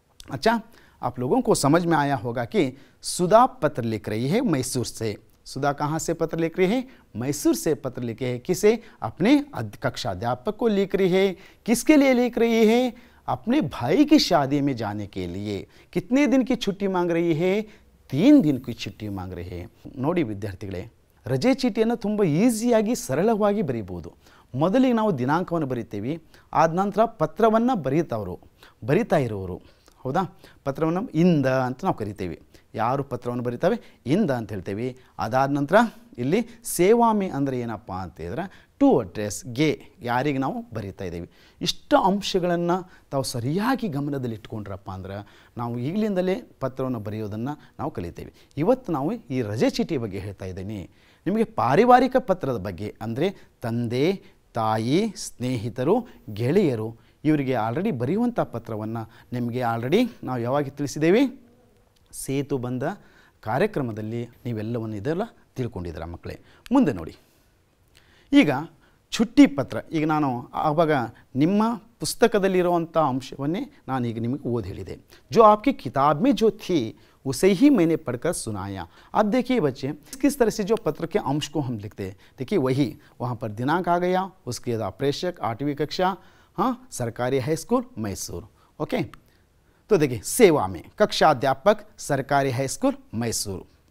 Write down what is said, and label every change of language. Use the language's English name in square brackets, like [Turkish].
[Hindi] अच्छा, आप लोगों को समझ में आया होगा कि सुधा पत्र लिख रही है मैसूर से. सुधा कहाँ से पत्र लिख रही है? मैसूर से पत्र लिखे है. किसे? अपने कक्षाध्यापक को लिख रही है. किसके लिए लिख रही है? अपने भाई की शादी में जाने के लिए कितने दिन की छुट्टी मांग रही है? 3 दिन की छुट्टी मांग रही है। [Kannada] ನೋಡಿ ವಿದ್ಯಾರ್ಥಿಗಳೇ, ರಜೆ ಚೀಟಿಯನ್ನು ತುಂಬ ಈಸಿಯಾಗಿ ಸರಳವಾಗಿ ಬರೀಬಹುದು. ಮೊದಲಿಗೆ ನಾವು ದಿನಾಂಕವನ್ನು ಬರಿತೀವಿ, ಆದ ನಂತರ ಪತ್ರವನ್ನು ಬರಿತಾ ಇರೋರು, ಹೌದಾ? ಪತ್ರವನ್ನು ಇಂದ ಅಂತ ನಾವು ಕರಿತೀವಿ. ಯಾರು ಪತ್ರವನ್ನು ಬರೀತವೆ ಇಂದ ಅಂತ ಹೇಳ್ತೇವೆ. ಅದಾದ ನಂತರ ಇಲ್ಲಿ ಸೇವಾಮೆ ಅಂದರೆ ಏನಪ್ಪ ಅಂತ ಹೇಳಿದ್ರೆ ಟು ಅಡ್ರೆಸ್ಗೆ ಯಾರಿಗೆ ನಾವು ಬರೀತಾ ಇದ್ದೀವಿ. ಇಷ್ಟ ಅಂಶಗಳನ್ನು ತಾವು ಸರಿಯಾಗಿ ಗಮನದಲ್ಲಿಟ್ಕೊಂಡ್ರಪ್ಪ ಅಂದ್ರೆ ನಾವು ಈಗಲಿಂದಲೇ ಪತ್ರವನ್ನು ಬರೆಯೋದನ್ನು ನಾವು ಕಲಿತೇವೆ. ಇವತ್ತು ನಾವು ಈ ರಜೆ ಚೀಟಿ ಬಗ್ಗೆ ಹೇಳ್ತಾ ಇದ್ದೀನಿ. ನಿಮಗೆ ಪಾರಿವಾರಿಕ ಪತ್ರದ ಬಗ್ಗೆ ಅಂದರೆ ತಂದೆ, ತಾಯಿ, ಸ್ನೇಹಿತರು, ಗೆಳೆಯರು ಇವರಿಗೆ ಆಲ್ರೆಡಿ ಬರೆಯುವಂಥ ಪತ್ರವನ್ನು ನಿಮಗೆ ಆಲ್ರೆಡಿ ನಾವು ಯಾವಾಗ ತಿಳಿಸಿದ್ದೇವೆ? ಸೇತು ಬಂದ ಕಾರ್ಯಕ್ರಮದಲ್ಲಿ ನೀವೆಲ್ಲವನ್ನು ಇದೆಲ್ಲ ತಿಳ್ಕೊಂಡಿದ್ದೀರ ಮಕ್ಕಳೇ. ಮುಂದೆ ನೋಡಿ, ಈಗ छुट्टी पत्र ಈಗ ನಾನು ಆವಾಗ ನಿಮ್ಮ पुस्तकदಲ್ಲಿರುವಂತ अंशवन्ने नानीग निಮಗೆ ಓದಿ ಹೇಳಿದೆ. [Hindi] जो आपकी किताब में जो थी उसे ही मैंने पढ़कर सुनाया. अब देखिए बच्चे, किस तरह से जो पत्र के अंश को हम लिखते हैं, देखिए वही वहाँ पर दिनांक आ गया, उसके बाद प्रेषक 8वीं कक्षा, हाँ, सरकारी हाई स्कूल मैसूर. ओके, तो देखिए सेवा में कक्षा अध्यापक सरकारी हाई स्कूल मैसूर.